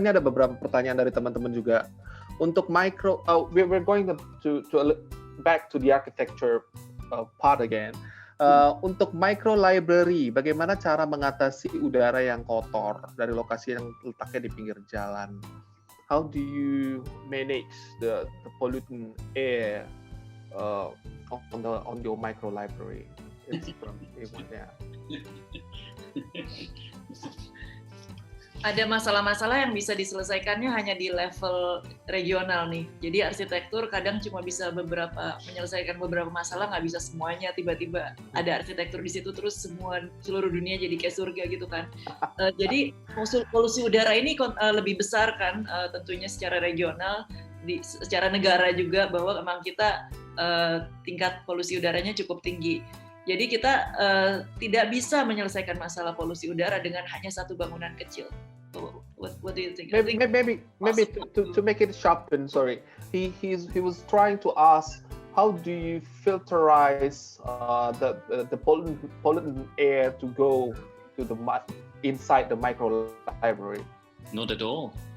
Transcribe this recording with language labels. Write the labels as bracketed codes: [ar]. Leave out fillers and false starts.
[id] Ini ada beberapa pertanyaan dari teman-teman juga. Untuk micro, [en] we're going to back to the architecture part again. [id] Untuk micro library, bagaimana cara mengatasi udara yang kotor dari lokasi yang letaknya di pinggir jalan? [en] How do you manage the pollutant air on your micro library? It's from [id] Ada masalah-masalah yang bisa diselesaikannya hanya di level regional nih. Jadi arsitektur kadang cuma bisa menyelesaikan beberapa masalah, nggak bisa semuanya. Tiba-tiba ada arsitektur di situ terus seluruh dunia jadi kayak surga gitu kan. Jadi polusi udara ini lebih besar kan, tentunya secara regional, secara negara juga, bahwa memang kita tingkat polusi udaranya cukup tinggi. Jadi kita tidak bisa menyelesaikan masalah polusi udara dengan hanya satu bangunan kecil. [en] What do you think? Maybe to make it sharpen. Sorry, he was trying to ask, how do you filterize the pollutant air to go to inside the micro library? Not at all.